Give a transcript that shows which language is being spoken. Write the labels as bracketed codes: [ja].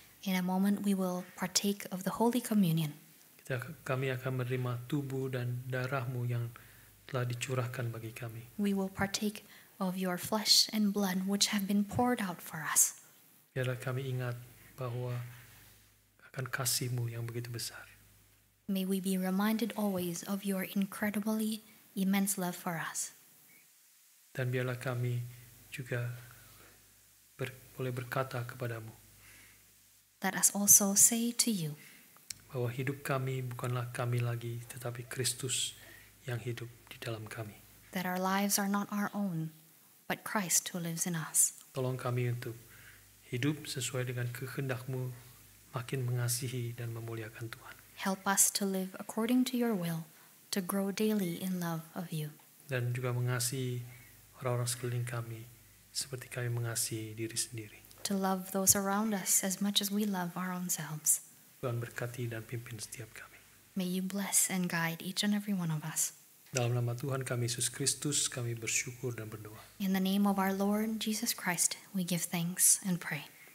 [en] In a moment we will partake of the Holy Communion. [id] kami akan menerima tubuh dan darah-Mu yang telah dicurahkan bagi kami. [en] We will partake of your flesh and blood which have been poured out for us. [id] Biarlah kami ingat bahwa akan kasih-Mu yang begitu besar. [en] May we be reminded always of your incredibly immense love for us. [id] Dan biarlah kami juga boleh berkata kepadamu [en] Let us also say to you [id] bahwa hidup kami bukanlah kami lagi, tetapi Kristus yang hidup di dalam kami. [en] that our lives are not our own, but Christ who lives in us. [id] Tolong kami untuk hidup sesuai dengan kehendak-Mu, makin mengasihi dan memuliakan Tuhan. [en] Help us to live according to your will, to grow daily in love of you, [id] Dan juga mengasihi orang-orang sekeliling kami seperti kami mengasihi diri sendiri. [en] To love those around us as much as we love our own selves. [id] Tuhan berkati dan pimpin setiap kami. [en] May you bless and guide each and every one of us. [id] Dalam nama Tuhan kami Yesus Kristus kami bersyukur dan berdoa. [en] In the name of our Lord Jesus Christ, we give thanks and pray.